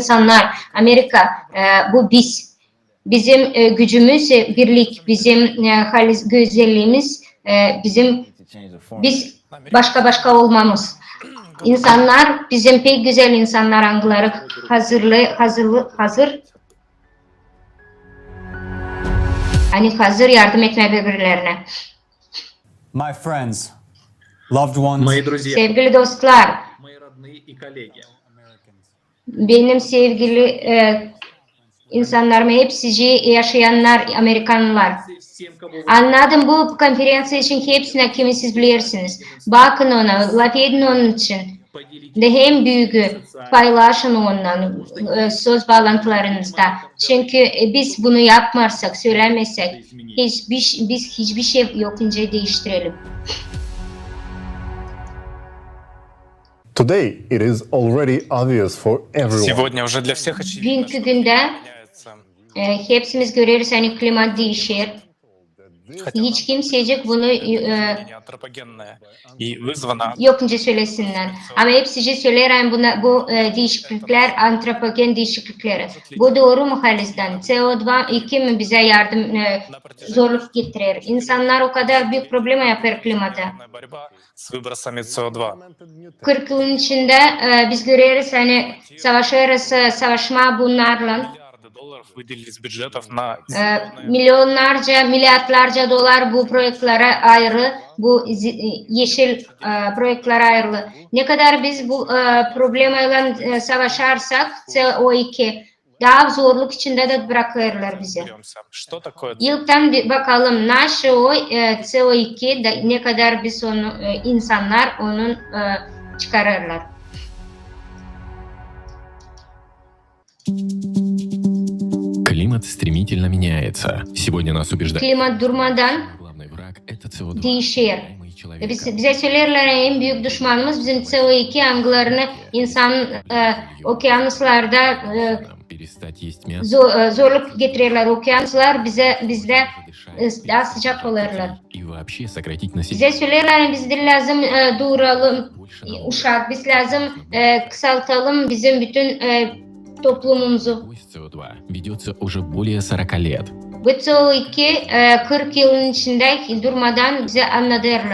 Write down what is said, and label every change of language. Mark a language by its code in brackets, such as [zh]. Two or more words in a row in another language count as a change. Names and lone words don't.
[gag] Bizim insanlar, Amerika, bu biz. bizim gücümüz, birlik, bizim halis güzelliğimiz, biz başka olmamız. İnsanlar, bizim pek güzel insanlar angları hazır yardım etmeye birbirlerine. [en] My friends, loved ones, [ru] Мои друзья, [gag] Sevgili dostlar, [ru] мои родные и коллеги. [gag] benim sevgili insanlarım, hepsi yaşayanlar, Amerikanlılar. [ru] Всем, кого [gag] Anladım, bu konferans için hepsine kimi siz bilirsiniz. Bakın ona, laf edin onun için. De hem büyüğü paylaşın onunla söz bağlantılarınızda. Çünkü biz bunu yapmazsak, söylemezsek biz hiçbir şey yokunca değiştirelim. [en] Today it is already obvious for everyone. [ru] Сегодня уже для всех очевидно, [gag] Bugünkü günde [ru] меняется. [gag] hepsimiz görüyoruz hani klimat değişir. Hiç kimsecik bunu [ru] Изменение антропогенное и вызвано [gag] yokunca söylesinler. Ama hepsi söyler yani bu değişiklikler antropogen değişiklikleri. Bu doğru mu Halis'ten? CO2 mi bize zorluk getirir? İnsanlar o kadar büyük problem yapar klimata. [ru] борьба с выбросами CO2. [gag] 40 yılın içinde biz görüyoruz hani savaşma bunlarla. [ru] $Долларов выделили из бюджетов на [gag] Milyonlarca, milyarlarca dolar bu projelere ayrı, bu yeşil projelere ayrı. Ne kadar biz bu problemle savaşarsak CO2 daha zorluk içinde de bırakırlar bizi. [ru] Что такое? [gag] İlkten bir bakalım nasıl o CO2 da ne kadar biz onu insanlar onun çıkarırlar. [ru] Климат стремительно меняется. Сегодня нас убеждают. [gag] Klimat durmadan [ru] Главный враг — это CO2. [gag] değişir. [ru] Человека. [gag] Bize söylerler en büyük düşmanımız bizim CO2 anglarını insan okyanuslarda [ru] Перестать есть мясо [gag] zorluk getirirler. Okyanuslar bizde daha sıcak olurlar. [ru] и вообще сократить население. [gag] Bize söylerler bizde lazım duralım, uşak, biz lazım kısaltalım bizim bütün toplumumuzu. [ru] CO2 ведется уже более 40 лет. [gag] Bu CO2 40 yılın içinde durmadan bize anlatırlar.